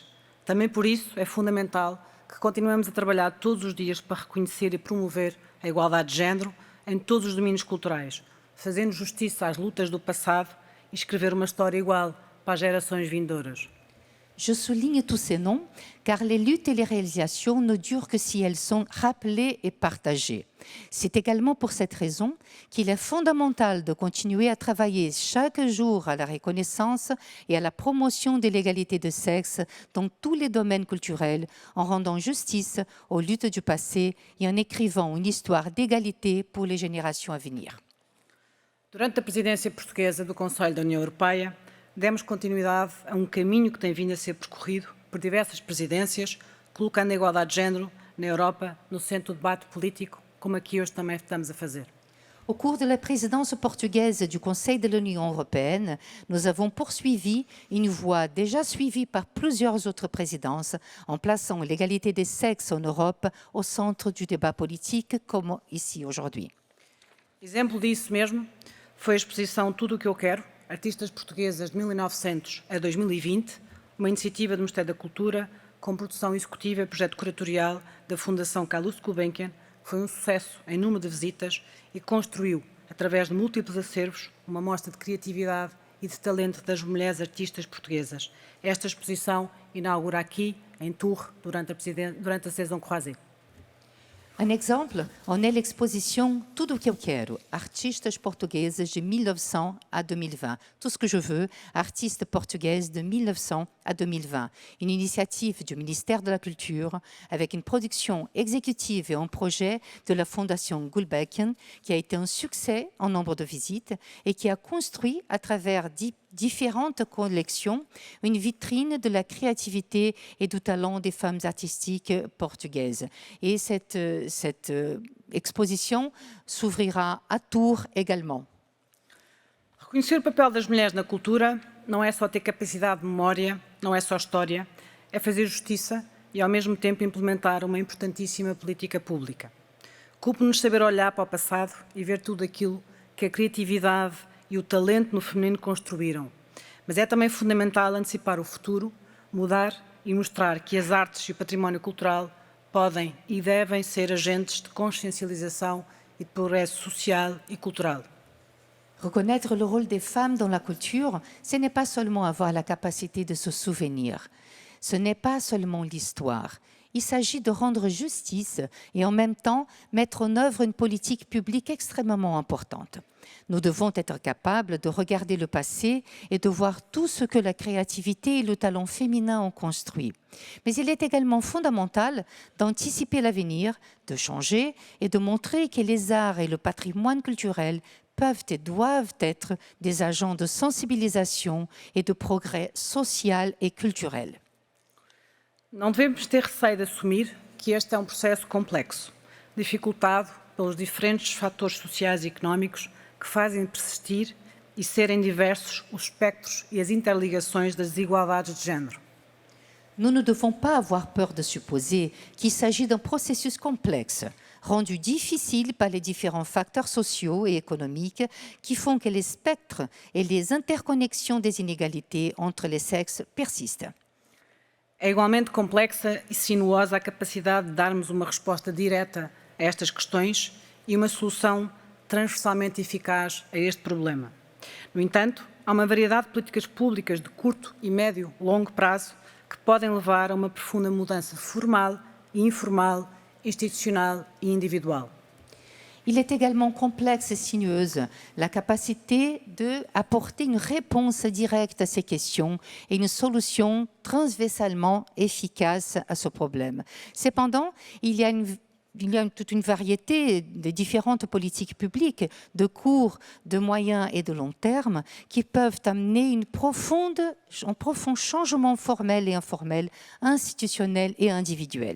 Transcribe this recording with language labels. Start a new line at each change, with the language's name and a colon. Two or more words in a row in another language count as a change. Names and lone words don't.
Portuguese: Também por isso é fundamental que continuemos a trabalhar todos os dias para reconhecer e promover a igualdade de género em todos os domínios culturais, fazendo justiça às lutas do passado e escrever uma história igual para as gerações vindouras.
French: Je souligne tous ces noms car les luttes et les réalisations ne durent que si elles sont rappelées et partagées. C'est également pour cette raison qu'il est fondamental de continuer à travailler chaque jour à la reconnaissance et à la promotion de l'égalité de sexe dans tous les domaines culturels, en rendant justice aux luttes du passé et en écrivant une histoire d'égalité pour les générations à venir.
Portuguese: Durante a presidência portuguesa do Conselho da União Europeia, demos continuidade a um caminho que tem vindo a ser percorrido por diversas presidências, colocando a igualdade de género na Europa no centro do debate político, como aqui hoje também estamos a fazer.
French: Au cours de la présidence portugaise du Conseil de l'Union européenne, nous avons poursuivi une voie déjà suivie par plusieurs autres présidences en plaçant l'égalité des sexes en Europe au centre du débat politique, comme ici aujourd'hui.
Portuguese: Exemplo disso mesmo foi a exposição Tudo o que eu quero, Artistas Portuguesas de 1900 a 2020, uma iniciativa do Ministério da Cultura com produção executiva e projeto curatorial da Fundação Calouste Gulbenkian. Foi um sucesso em número de visitas e construiu, através de múltiplos acervos, uma mostra de criatividade e de talento das mulheres artistas portuguesas. Esta exposição inaugura aqui, em Tours, durante a
French: saison croisée. Un exemple en est l'exposition Tudo o que eu quero, artistas portugaises de 1900 à 2020. Tout ce que je veux, artistes portugaises de 1900 à 2020. Une initiative du ministère de la Culture avec une production exécutive et un projet de la Fondation Gulbenkian qui a été un succès en nombre de visites et qui a construit à travers différentes collections une vitrine de la créativité et du talent des femmes artistiques portugaises. Et cette exposition s'ouvrira à Tours également.
Portuguese: Reconhecer o papel das mulheres na cultura não é só ter capacidade de memória, não é só história, é fazer justiça e, ao mesmo tempo, implementar uma importantíssima política pública. Cumpre-nos saber olhar para o passado e ver tudo aquilo que a criatividade e o talento no feminino construíram. Mas é também fundamental antecipar o futuro, mudar e mostrar que as artes e o património cultural podem e devem ser agentes de consciencialização e de progresso social e cultural.
French: Reconnaître le rôle des femmes dans la culture, ce n'est pas seulement avoir la capacité de se souvenir. Ce n'est pas seulement l'histoire. Il s'agit de rendre justice et en même temps mettre en œuvre une politique publique extrêmement importante. Nous devons être capables de regarder le passé et de voir tout ce que la créativité et le talent féminin ont construit. Mais il est également fondamental d'anticiper l'avenir, de changer et de montrer que les arts et le patrimoine culturel peuvent et doivent être des agents de sensibilisation et de progrès social et culturel.
Portuguese: Não devemos ter receio de assumir que este é um processo complexo, dificultado pelos diferentes fatores sociais e económicos que fazem persistir e serem diversos os espectros e as interligações das desigualdades de género.
French: Nous ne devons pas avoir peur de supposer qu'il s'agit d'un processus complexe, rendu difficile par les différents facteurs sociaux et économiques qui font que les spectres et les interconnexions des inégalités entre les sexes persistent.
Portuguese: É igualmente complexa e sinuosa a capacidade de darmos uma resposta direta a estas questões e uma solução transversalmente eficaz a este problema. No entanto, há uma variedade de políticas públicas de curto e médio longo prazo que podem levar a uma profunda mudança formal e informal,
French: institutionnelle et individuelle. Il est également complexe et sinueuse la capacité d'apporter une réponse directe à ces questions et une solution transversalement efficace à ce problème. Cependant, il y a toute une variété de différentes politiques publiques de court, de moyen et de long terme qui peuvent amener un profond changement formel et informel, institutionnel et individuel.